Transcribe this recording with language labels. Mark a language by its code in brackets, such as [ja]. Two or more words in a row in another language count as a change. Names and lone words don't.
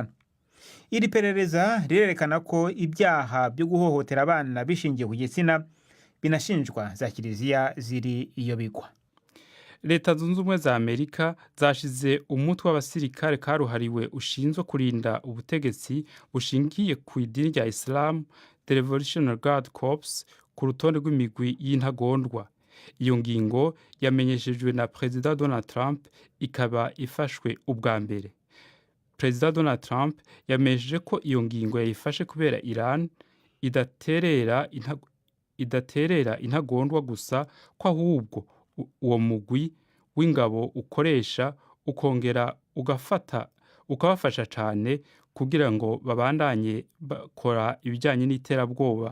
[rw] Iri perereza rirerekana ko ibyaha byo guhohotera abana bishingiye ku gitsina binashinjwa za Kiliziya ziri iyo bigwa. [rn] Leta zunze ubumwe za Amerika zashize umutwe w'abasirikare karuhariwe ushinzwe kurinda ubutegetsi bushingiye ku idini rya Islam, The Revolutionary Guard Corps, ku rutonde rw'imigwi y'intagondwa. Iyo ngingo yamenyeshejwe na President Donald Trump ikaba ifashwe ubwa mbere. President Donald Trump yamenyesheje ko iyo ngingo yayifashe kubera Iran idaterera intagondwa gusa, ko ahubwo uwo mugwi w'ingabo ukoresha ukongera ukabafasha cyane kugira ngo babandanye bakora ibijyanye n'iterabwoba.